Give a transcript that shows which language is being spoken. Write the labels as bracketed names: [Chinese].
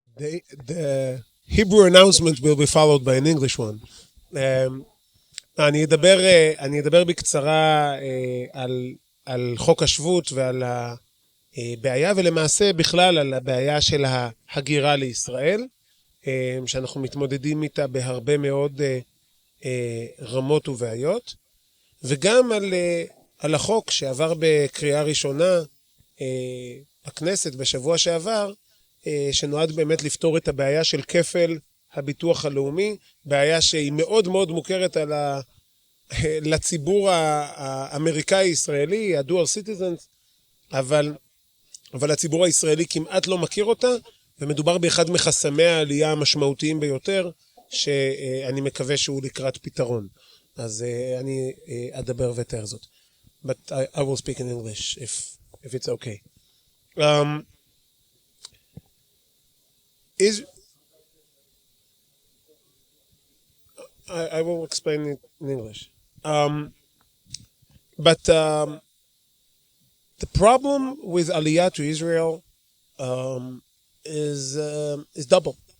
[English] the Hebrew announcement will be followed by an English one. [Hebrew] אני אדבר בקצרה על חוק השבות ועל הבעיה, ולמעשה בכלל על הבעיה של ההגירה לישראל, שאנחנו מתמודדים איתה בהרבה מאוד רמות ובעיות, וגם על החוק שעבר בקריאה ראשונה בכנסת בשבוע שעבר, שנועד באמת לפתור את הבעיה של כפל הביטוח הלאומי, בעיה שהיא מאוד מאוד מוכרת לציבור האמריקאי-ישראלי, ה-dual citizens, אבל הציבור הישראלי כמעט לא מכיר אותה, ומדובר באחד מחסמי העלייה המשמעותיים ביותר, שאני מקווה שהוא לקראת פתרון. אז אני אדבר ותאר זאת. [English] But I will speak in English if it's okay. I will explain it in English. But the problem with Aliyah to Israel is double.